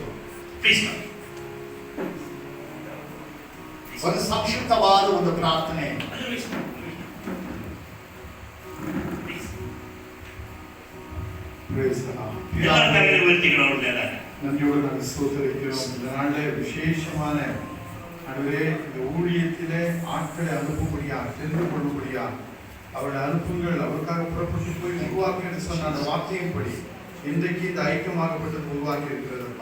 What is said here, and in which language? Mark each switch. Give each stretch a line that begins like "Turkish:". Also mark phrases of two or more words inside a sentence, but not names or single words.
English: please come.
Kannada: ಒಂದು ಸಂಕ್ಷಿಪ್ತವಾದ ಒಂದು ಪ್ರಾರ್ಥನೆ.
Tamil: எல்லாரும் கரங்களை உயர்த்திக்கிறோம். நன்றியோடு நாங்கள் ஸ்தோத்திரிக்கிறோம். இந்த நாளில் விசேஷமான ஆண்டவரே, இந்த ஊழியத்திலே ஆட்களை அனுப்பும்படியா, சென்று கொள்ளும்படியா அவருடைய அனுப்புங்கள் அவருக்காக புறப்பட்டு போய் உருவாக்குன்னு சொன்ன அந்த வார்த்தையும் படி இன்றைக்கு இந்த ஐக்கியமாகப்பட்டது உருவாக்கி இருக்கிறதப்பா.